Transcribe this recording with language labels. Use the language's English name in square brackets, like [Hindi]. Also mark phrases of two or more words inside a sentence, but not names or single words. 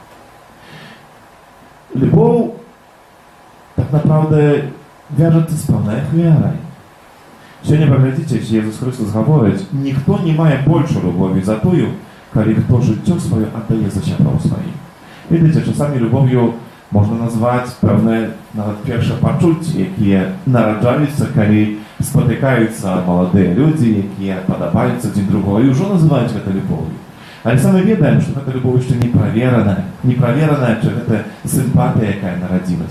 [Belarusian] Любоў так naprawdę вяжется з пэўнай ахвярай. Сёння паглядзіце, Езус Христос гаворыць, ніхто не мае большай любові за тую, калі хто жыццё сваё аддае за сяброў сваіх. Видите, часами любов'ю можна назваць пэўныя нават першыя пачуцці, якія нараджаюцца, калі спатыкаюцца маладыя людзі, якія падабаюцца адзін другому, і ўжо называюць гэта любов'ю. Але самі ведаем, што гэта любоў яшчэ не правераная, чи гэта сімпатыя, якая нарадзілася.